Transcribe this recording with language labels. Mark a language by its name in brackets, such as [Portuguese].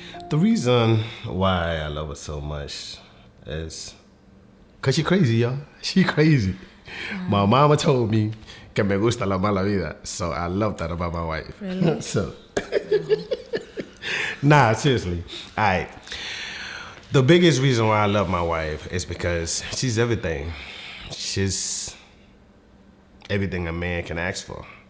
[English] The reason why I love her so much is because she crazy, y'all. She crazy. My mama told me [Spanish] que me gusta la mala vida. [English] So I love that about my wife. Really? So, nah, seriously. All right. The biggest reason why I love my wife is because she's everything. She's everything a man can ask for.